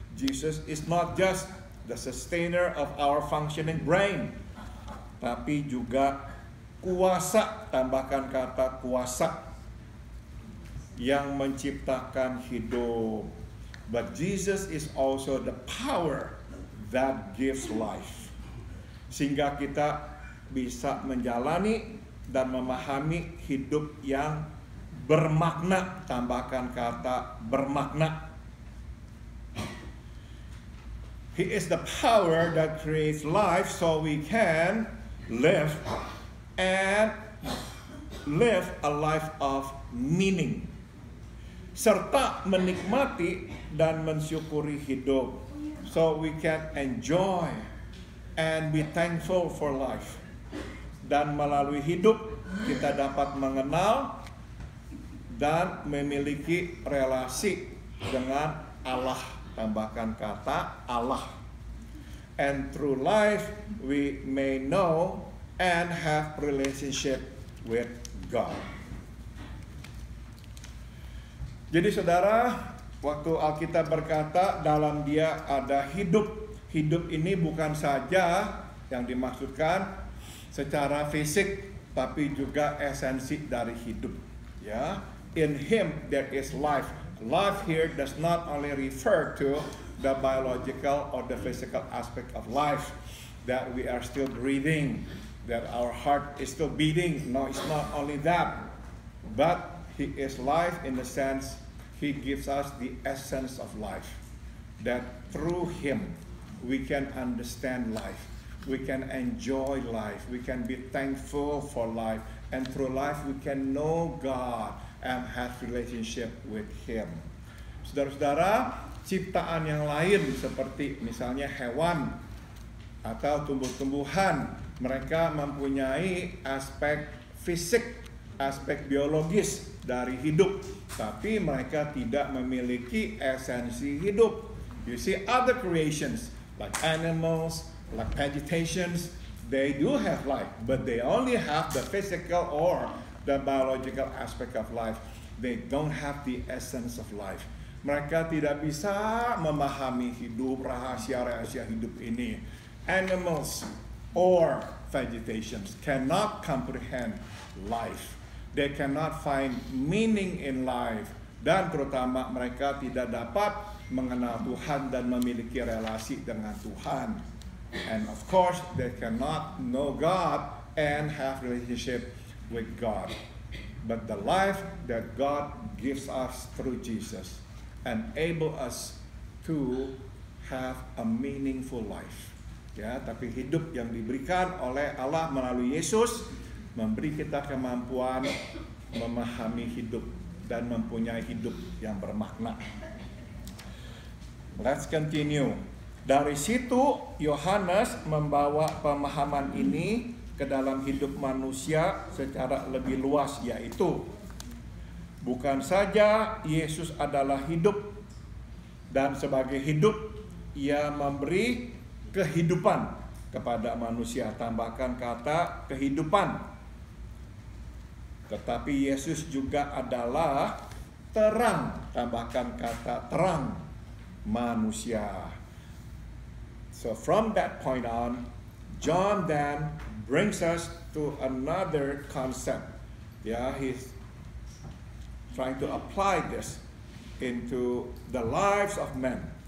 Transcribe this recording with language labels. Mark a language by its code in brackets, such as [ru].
[en] Jesus is not just the sustainer of our functioning brain. [id] Tapi juga kuasa, tambahkan kata kuasa, yang menciptakan hidup. [en] But Jesus is also the power that gives life. [id] Sehingga kita bisa menjalani dan memahami hidup yang bermakna, tambahkan kata bermakna. [en] He is the power that creates life so we can live and live a life of meaning, [id] serta menikmati dan mensyukuri hidup, [en] so we can enjoy and be thankful for life. [id] Dan melalui hidup kita dapat mengenal dan memiliki relasi dengan Allah, tambahkan kata Allah. [en] And through life we may know and have relationship with God. [id] Jadi saudara, waktu Alkitab berkata dalam dia ada hidup, hidup ini bukan saja yang dimaksudkan secara fisik, tapi juga esensi dari hidup. [en] Ya, in Him there is life. Life here does not only refer to the biological or the physical aspect of life, that we are still breathing, that our heart is still beating. No, it's not only that, but He is life in the sense He gives us the essence of life, that through Him we can understand life, we can enjoy life, we can be thankful for life, and through life we can know God and have relationship with Him. [id] Saudara-saudara, ciptaan yang lain seperti misalnya hewan atau tumbuh-tumbuhan, mereka mempunyai aspek fisik, aspek biologis dari hidup, tapi mereka tidak memiliki esensi hidup. [en] You see other creations like animals, like vegetations, they do have life, but they only have the physical or the biological aspect of life. They don't have the essence of life. [id] Mereka tidak bisa memahami hidup, rahasia-rahasia hidup ini. [en] Animals or vegetations cannot comprehend life. They cannot find meaning in life. [id] Dan terutama mereka tidak dapat mengenal Tuhan dan memiliki relasi dengan Tuhan. [en] And of course, they cannot know God and have relationship with God. But the life that God gives us through Jesus enable us to have a meaningful life. [id] Ya, tapi hidup yang diberikan oleh Allah melalui Yesus memberi kita kemampuan memahami hidup dan mempunyai hidup yang bermakna. [en] Let's continue. [id] Dari situ Yohanes membawa pemahaman ini ke dalam hidup manusia secara lebih luas, yaitu bukan saja Yesus adalah hidup dan sebagai hidup Ia memberi kehidupan kepada manusia. Tambahkan kata kehidupan. Tetapi Yesus juga adalah terang. Tambahkan kata terang manusia. [en] So from that point on, John then brings us to another concept. Yeah, he's trying to apply this into the lives of men.